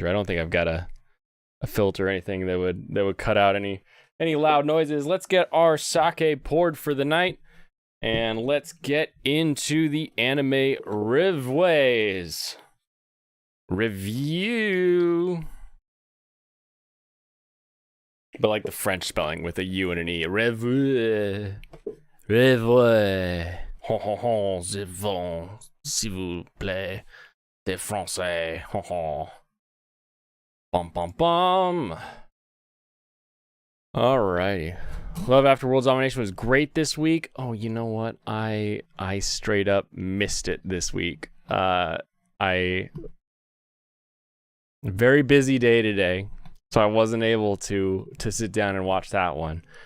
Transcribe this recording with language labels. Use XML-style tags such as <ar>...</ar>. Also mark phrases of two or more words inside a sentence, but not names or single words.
<en>I don't think I've got a filter or anything that would cut out any loud noises. Let's get our sake poured for the night. And let's get into the anime review. But like the French spelling with a U and an E. Revue. Hon, hon, hon,</en> <fr>je vends, s'il vous plaît. Des Français. Hon, hon. Bum, bum, bum.</fr> <en>Alrighty. Love After World Domination was great this week. Oh, you know what? I straight up missed it this week. Very busy day today, so I wasn't able to sit down and watch that one.</en>